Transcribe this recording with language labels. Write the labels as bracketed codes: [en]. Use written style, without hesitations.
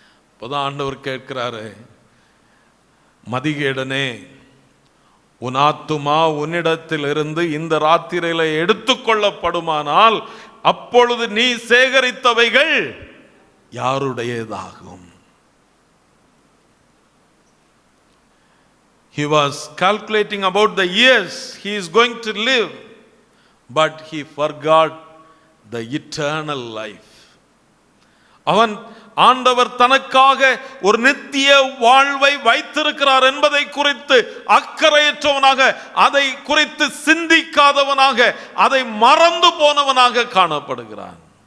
[ta] இப்போதான் ஆண்டவர் கேட்கிறாரு, மதிகேடனே, உன் ஆத்துமா உன்னிடத்தில் இருந்து இந்த ராத்திரியில எடுத்துக்கொள்ளப்படுமானால் அப்பொழுது நீ சேகரித்தவைகள் யாருடையதாகும்? [en] He was calculating about the years he is going to live, but he forgot the eternal life. [ta] அவன் ஆண்டவர் தனக்காக ஒரு நித்திய வாழ்வை வைத்திருக்கிறார் என்பதை குறித்து அக்கறையற்றவனாக, அதை குறித்து சிந்திக்காதவனாக, அதை மறந்து போனவனாக காணப்படுகிறான்.